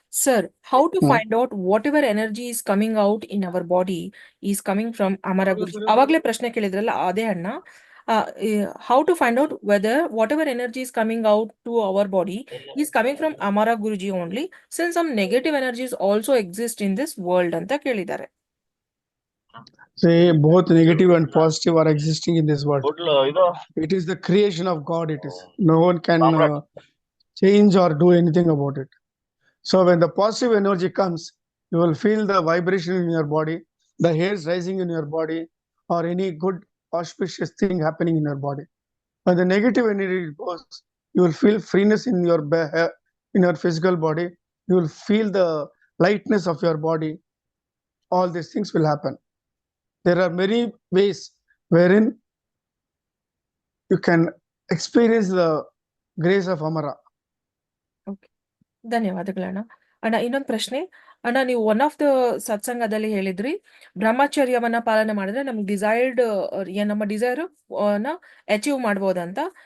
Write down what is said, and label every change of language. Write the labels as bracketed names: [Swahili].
[English] Sir, how to find out whatever energy is coming out in our body is coming from Amara Guruji? [Kannada] ಅವಾಗ್ಲೇ ಪ್ರಶ್ನೆ ಕೇಳಿದ್ರಲ್ಲ, ಅದೇ ಅಣ್ಣ. [English] how to find out whether whatever energy is coming out to our body is coming from Amara Guruji only, since some negative energies also exist in this world [Kannada] ಅಂತ ಕೇಳಿದ್ದಾರೆ. [English] Say both negative and positive are existing in this world. [Kannada] ಇದು [English] It is the creation of God. It is. No one can change or do anything about it. So when the positive energy comes, you will feel the vibration in your body, the hairs rising in your body, or any good auspicious thing happening in your body. When the negative energy goes, you will feel freeness in your in your physical body. You will feel the lightness of your body. All these things will happen. There are many ways wherein you can experience the grace of Amara. [Kannada] ಧನ್ಯವಾದಗಳಣ್ಣ. ಅಣ್ಣ, ಇನ್ನೊಂದು ಪ್ರಶ್ನೆ. ಅಣ್ಣ, ನೀವು [English] one of the [Kannada] ಸತ್ಸಂಗದಲ್ಲಿ ಹೇಳಿದ್ರಿ, ಬ್ರಹ್ಮಚರ್ಯವನ್ನ ಪಾಲನೆ ಮಾಡಿದ್ರೆ ನಮ್ಗೆ desired ನಮ್ಮ ಡಿಸೈರ್ ನ ಅಚೀವ್ ಮಾಡ್ಬೋದಂತ.